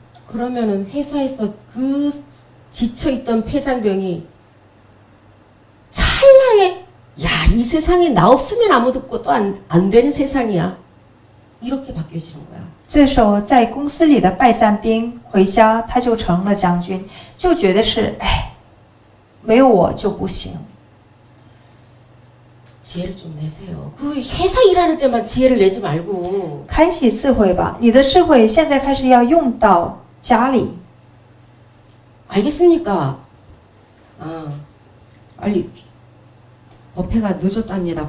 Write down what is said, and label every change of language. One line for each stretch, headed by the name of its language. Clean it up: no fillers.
Korean: 그러면은 회사에서 그 지쳐있던 폐장병이 찰나에 야, 이 세상에 나 없으면 아무것도 안 되는 세상이야. 이렇게 바뀌어지는 거야.
Chinese: 这时候，在公司里的败战兵回家，他就成了将军，就觉得是，哎，没有我就不行。
Korean: 지혜를 좀 내세요. 그 회사 일하는 때만 지혜를 내지 말고.
Chinese: 开启智慧吧，你的智慧现在开始要用到家里。
Korean: 알겠습니까? 아, 빨리 법회가 늦었답니다.